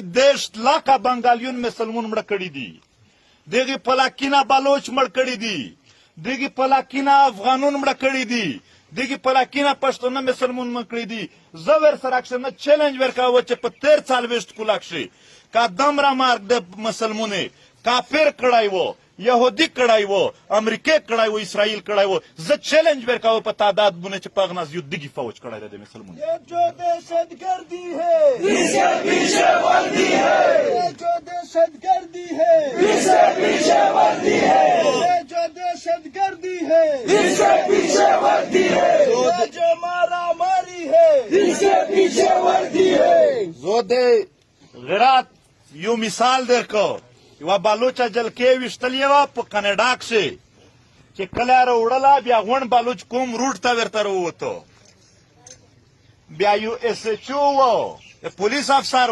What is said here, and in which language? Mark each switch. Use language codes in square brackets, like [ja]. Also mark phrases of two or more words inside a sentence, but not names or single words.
[ps] 10 لاکه بنګالیون مسلمون مړه کړي دي دغې پلاکینه بلوچ مړ کړي دي دغې پلاکینه افغانون مړه کړي دي دغې پلاکینه پښتانه مسلمون مړ کړي دي زه ورسره کښې چیلنج ورکوه چې په 43 کاله کښې که دومره مرګ د مسلمونې کافر کړی و یهودي کړی و امریکې کړی و اسرائیل کړی و زه چیلنج ورکوه په تعداد باندې چې په هغه ناز یو دغې فوج کړی دی د مسلمونې [ur] یہ جو دہشت گردی ہے اس کے پیچھے وردی ہے یہ جو دہشت گردی ہے اس کے پیچھے وردی ہے یہ جو دہشت گردی ہے اس کے پیچھے وردی ہے یہ جو مارا ماری ہے اس کے پیچھے وردی ہے [ps] زه د غیرت یو مثال درکو یوه بلوچه جلکې ویشتلې وه په کاناډا کښې چې کله یې راوړله بیا غونډ بلوچ کوم روډ ته ورته راووتو بیا یو اس ایچ او و پولیس افسر